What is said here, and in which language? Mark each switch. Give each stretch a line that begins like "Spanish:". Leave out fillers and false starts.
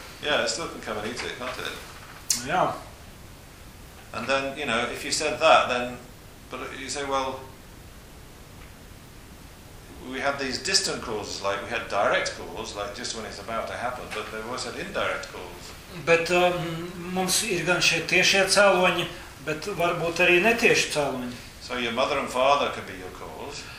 English: Yeah, it still can come and eat it, can't it? Yeah. And then, you know, if you said that, then, but you say, well, we had these distant causes, like we had direct cause, like just when it's about to happen, but there was an indirect cause.
Latvian: Bet mums ir gan šie tiešie cēloņi, bet varbūt arī netieši cēloņi.
English: So your mother and father could be your cause.